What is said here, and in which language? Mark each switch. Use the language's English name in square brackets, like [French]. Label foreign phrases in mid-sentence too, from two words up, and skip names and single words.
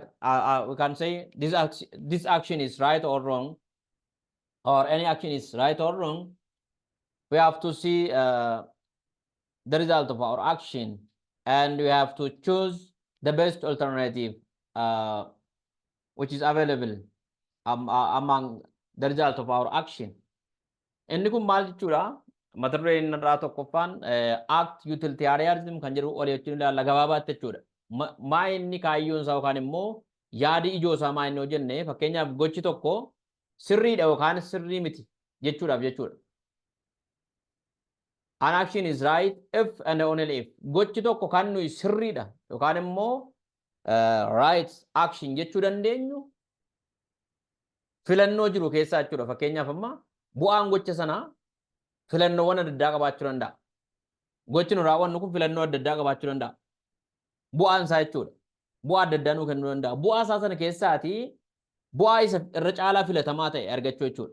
[English] We can say this action is right or wrong, or any action is right or wrong. We have to see the result of our action, and we have to choose the best alternative which is available among the result of our action. [Oromo] Inni kun maal jechuudha? Mata dureen irraa tokkoffaan [English] Act Utilitarianism [Oromo] kan jedhu olii jechuun ilaalla gabaabaatti jechuudha. Maa inni kaayyoon isaa yookaan immoo yaadi ijoo isaa maa inni hojjenne fakkeenyaaf gochi tokko sirriidha yookaan sirrii miti jechuudhaaf jechuudha. [English] An action is right if and only if. [Oromo] Gochi tokko kan nuyi sirriidha yookaan immoo [English] right action [Oromo] jechuu dandeenyu filannoo jiru keessaa jechuudha. Fakkeenyaaf amma bu'aan gocha sanaa filannoowwan adda addaa qabaachuu danda'a. Gochi nu raawwannu kun filannoo adda addaa qabaachuu danda'a. Bu'aan isaa jechuudha. Bu'aa adda addaa nuu kennuu danda'a. Bu'aa isaa sana keessaatii bu'aa isa irra caalaa filatamaa ta'e argachuu jechuudha.